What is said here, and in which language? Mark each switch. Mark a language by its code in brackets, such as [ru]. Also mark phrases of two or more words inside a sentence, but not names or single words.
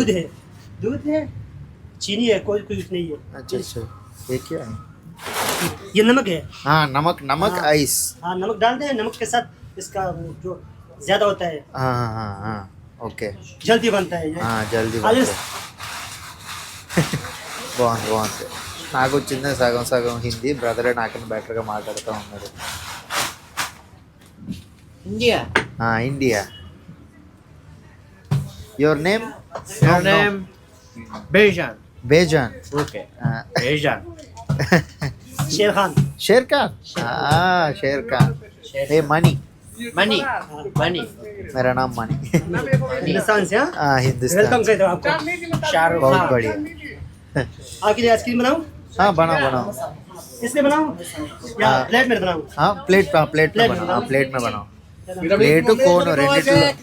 [hi] दूध है, दूध है, चीनी है, कोई कुछ नहीं है। अच्छा ये क्या है? ये नमक है। हाँ नमक हाँ। आइस. हाँ नमक डालते हैं, नमक के साथ इसका जो ज्यादा होता है हाँ ओके. जल्दी बनता है ये। हाँ जल्दी खाली [te] బాగుంది. నాకు వచ్చింది సగం హిందీ. బ్రదరే నాకన్నా బెటర్గా మాట్లాడుతూ ఉన్నాడు. India. ఇండియా. [en] your name? Your name? Bejan. బేజాన్. Okay. Bejan. [te] शेर खान। షేర్ ఖాన్. షేర్ ఖాన్. ఏ మనీ. Money. Money. [hi] मेरा नाम मनी. हिंदुस्तान से। हाँ हिंदुस्तान. वेलकम कहते हो आपको। Shahrukh बहुत Khan. बढ़िया. आपके लिए आइसक्रीम बनाऊं? हाँ बनाओ. इसमें बनाऊं या हाँ। प्लेट में बनाऊं? हाँ प्लेट में बनाओ. हाँ प्लेट में बनाओ. प्लेट कोन రెండిట్లో.